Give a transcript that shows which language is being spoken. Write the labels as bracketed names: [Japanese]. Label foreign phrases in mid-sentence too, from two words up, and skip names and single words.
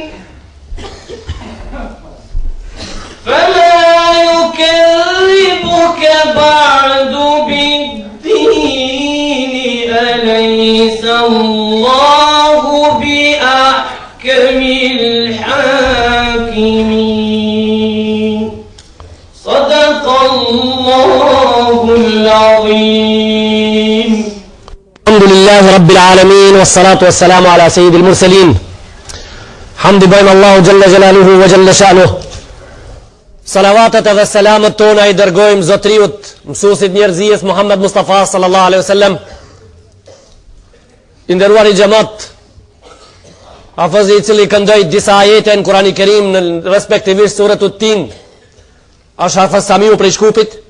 [Arabic] أليس الله بأحكم الحاكمين صدق الله العظيم. الحمد لله رب العالمين والصلاة والسلام على سيد المرسلين. حمد بين الله جل جلاله وجل شأنه. [Albanian] Salavatet edhe selamet tona I dërgojmë zotriut mësuesit njerëzijës Muhammed Mustafa [Arabic] صلى الله عليه وسلم. [Albanian] I nderuar I xhamat, hafizi I cili këndoi disa ajete në Kur'anin e Kerim në respektivisht suretut Tin, është Hafiz Samiu prej Shkupit.